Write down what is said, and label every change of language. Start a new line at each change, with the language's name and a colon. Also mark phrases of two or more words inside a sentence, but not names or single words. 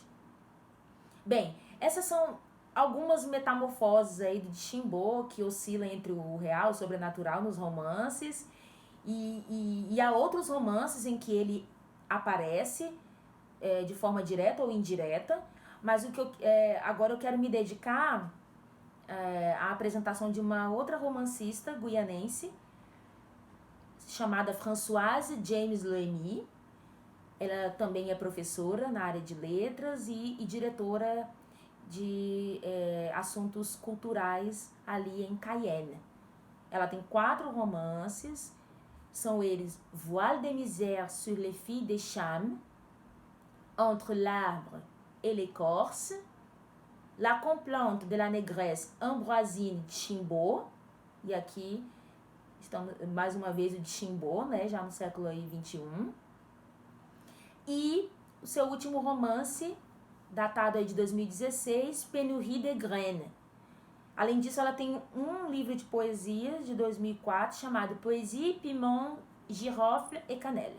Portuguese: Bem, essas são algumas metamorfoses aí do Dishimbo, que oscilam entre o real e o sobrenatural nos romances, e há outros romances em que ele aparece de forma direta ou indireta, mas agora eu quero me dedicar à apresentação de uma outra romancista guianense, chamada Françoise James Loemy. Ela também é professora na área de letras e diretora de assuntos culturais ali em Cayenne. Ela tem 4 romances, são eles Voile de misère sur les filles de Cham, Entre l'arbre et l'écorce, La complainte de la négresse Ambroisine Dishimbo, e aqui estamos mais uma vez o Dishimbo, né, já no século XXI, e o seu último romance, datado aí de 2016, Pénurie de Graines. Além disso, ela tem um livro de poesias de 2004 chamado Poésie, Piment, Girofle et Cannelle.